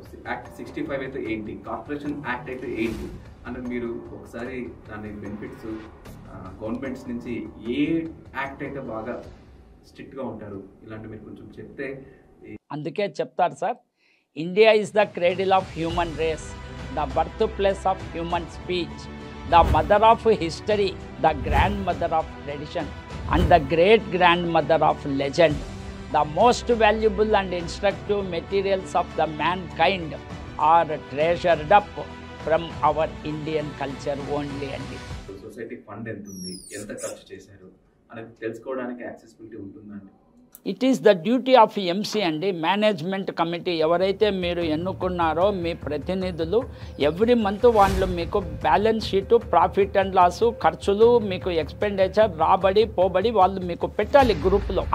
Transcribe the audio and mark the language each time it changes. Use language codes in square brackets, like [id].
[te] Act 65 అయితే ఏంటి, corporation act అయితే ఏంటి అని మీరు ఒకసారి దాని బెనిఫిట్స్ గవర్నమెంట్స్ నుంచి ఏ యాక్ట్ అయితే బాగా స్ట్రిక్ట్గా ఉంటారు ఇలాంటి మీరు కొంచెం చెప్తే. అందుకే చెప్తారు sir, [en] India is the cradle of human race, the birthplace of human speech, the mother of history, the grandmother of tradition and the great grandmother of legend. The most valuable and instructive materials of the mankind are treasured up from our Indian culture only. [te] అండి society fund ఎంత ఉంది, ఎంత ఖర్చు చేశారు అనేది తెలుసుకోవడానికి accessibility ఉంటుందండి. [en] It is the duty of MC అండి, management committee. [te] ఎవరైతే మీరు ఎన్నుకున్నారో మీ ప్రతినిధులు ఎవ్రీ మంత్ వాళ్ళు మీకు balance sheet, profit and loss, ఖర్చులు, మీకు ఎక్స్పెండిచర్, రాబడి పోబడి వాళ్ళు మీకు పెట్టాలి గ్రూప్లో.